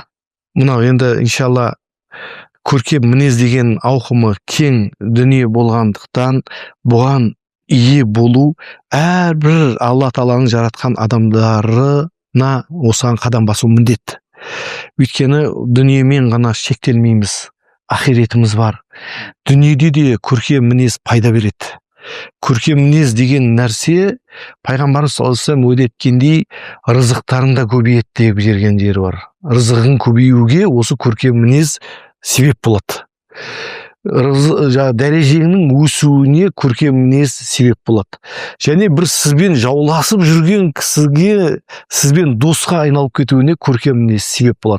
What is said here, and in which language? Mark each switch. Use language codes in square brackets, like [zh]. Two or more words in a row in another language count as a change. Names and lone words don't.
[kk] Мынау енді иншалла көркем мінез деген ауқымы кең дүние болғандықтан, бұған ие болу әрбір Алла Тағаланың жаратқан адамдарына осыған қадам басу міндет. Өйткені дүниемен ғана шектелмейміз, ақиретіміз бар. Дүниеде де көркем мінез пайда береді. Көркем мінез деген нәрсе пайғамбарымыз [ar] صلى الله عليه وسلم [kk] уәде еткендей, рызықтарың да көбейеді деп берген жері бар. Рызығың көбеюге осы көркем мінез себеп болады. Дәрежеңнің өсуіне көркем мінез себеп болады. Және бір сізбен жауласып жүрген кісіге, сізбен досқа айналып кетуіне көркем мінез себеп болады.